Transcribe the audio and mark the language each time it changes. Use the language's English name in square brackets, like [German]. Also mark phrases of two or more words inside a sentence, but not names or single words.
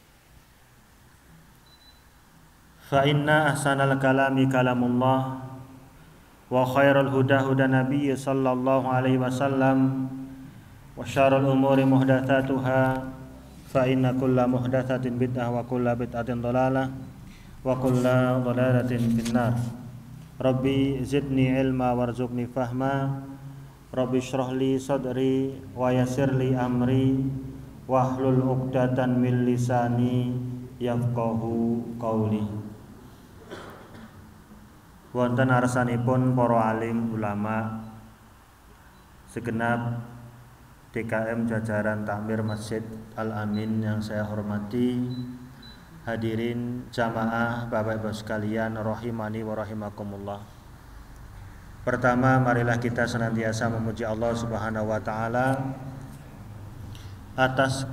[Arabic] فإن أحسن الكلام كلام الله وخير الهدى هدى النبي صلى الله عليه وسلم وشر الأمور محدثاتها فإن كل محدثة بدعة وكل بدعة ضلالة وكل ضلالة في النار. رب زدني علما وارزقني فهما. رب اشرح لي صدري ويسر لي أمري واحلل عقدة من لساني يفقهوا قولي. [Javanese] Wonten arsanipun [Indonesian] para alim ulama segenap DKM jajaran Takmir Masjid Al-Amin yang saya hormati, hadirin jamaah Bapak Ibu sekalian [Arabic] رحمني ورحمكم الله. [Indonesian] Pertama, marilah kita senantiasa memuji Allah Subhanahu wa taala atas